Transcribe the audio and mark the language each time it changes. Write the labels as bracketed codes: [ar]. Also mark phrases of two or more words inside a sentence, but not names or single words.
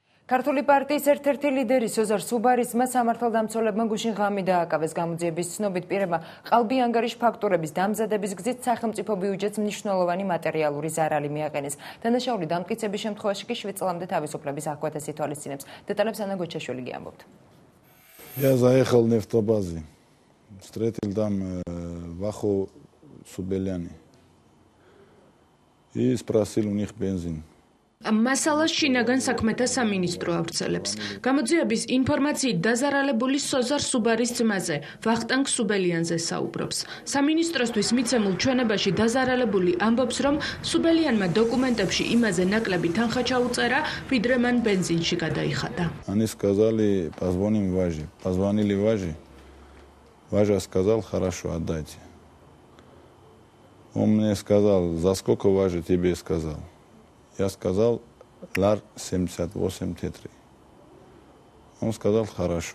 [ka] ქართული პარტიის ერთ-ერთი ლიდერი სოზარ სუბარისმა სამართალდამცველებმა გუშინ ღამე დააკავეს. გამოძიების ცნობით პირებმა ყალბი ანგარიშ ფაქტურების დამზადების გზით სახელმწიფო ბიუჯეტს მნიშვნელოვანი მატერიალური ზარალი მიაყენეს. დანაშაული დამტკიცების შემთხვევაში კი 7 წლამდე თავისუფლების აღკვეთას ითვალისწინებს. დეტალებს ანა გოჩაშვილი გიამბობთ. [ru] Я заехал в нефтобазе. Встретил там Вахо Субеляни. И спросил у них бензин. [ka] მასალას შინაგან საქმეთა სამინისტრო ავრცელებს. გამოძიების ინფორმაციით დაზარალებული სოზარ სუბარის ძმაზე, ვახტანგ სუბელიანზე საუბრობს. სამინისტროსთვის მიცემულ ჩვენებაში დაზარალებული ამბობს, რომ სუბელიანმა დოკუმენტებში იმაზე ნაკლები თანხა ჩაუწერა, ვიდრე მან бензинში გადაიხადა. [ru] Они сказали, позвоним Важе. Позвонили Важе. Важа сказал, хорошо, отдайте. Он мне сказал, за сколько Важа тебе сказал? Я сказал, лар 78 тетри. Он сказал, хорошо.